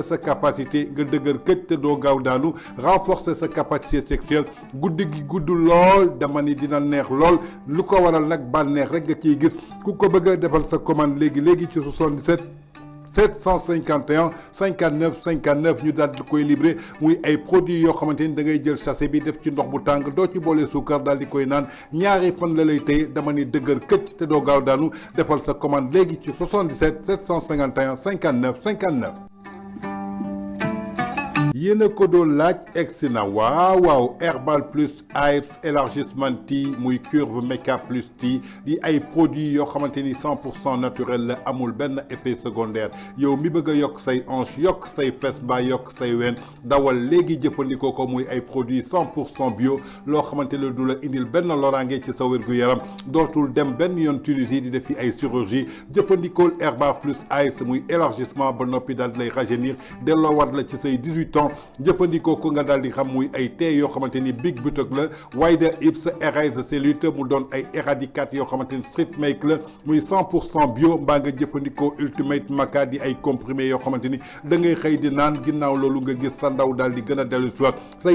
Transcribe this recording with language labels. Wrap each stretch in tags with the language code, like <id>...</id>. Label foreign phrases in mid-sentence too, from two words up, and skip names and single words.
<wo>sa capacité nga dëgër këj te doo gaaw daanu renforcer sa</wo> <fr>capacité sexuelle</fr> <wo>guddi gi gudd lool dama ni dina neex lool lu ko waral nag bànneex rek nga ciy gis ku ko bëgg a defal sa commande léegi ci 77 751 59 59 ñu daal di koy livré muy ay produits yoo xamante ni da ngay jël sachet bi def ci ndox bu tàng doo ci boole suukar daal di koy naan ñaari fan la lay téye dama ni dëgër këcc te doo gaaw daanu defal sa commande léegi ci 77 751 59 59. yéen a ko doon laaj egsi na waaw herbal plus Ice élargissement tea muy curve méca plus tea di ay produits yoo xamante ni 100% naturel la amul benn</wo> <fr>effet secondaire</fr> <wo>yow mi bëgg a yokk say hanche yokk say fes mbaa yokk say ween dawal léegi jëfandikoo ko muy ay produits 100% bio loo xamante ne du la indil benn loraange ci sa wér-gu-yaram dootul dem benn yoon Tunisie di def fi ay chirurgie jëfandikool herbal plus Ice muy élargissement ba noppi daal di lay rajeunir delloo war la ci say 18 ans jëfandikoo ko nga daal di xam muy ay thé yoo xamante ni big butok la Wider Hips Erase Cellulite mu doon ay éradicat yoo xamante ni street make la muy 100% bio mbaa nga jëfandikoo Ultimate Maca di ay comprimé yoo xamante ni da ngay xëy di naan ginnaaw loolu nga gis sa ndaw daal di gën a dellu si waat say</wo>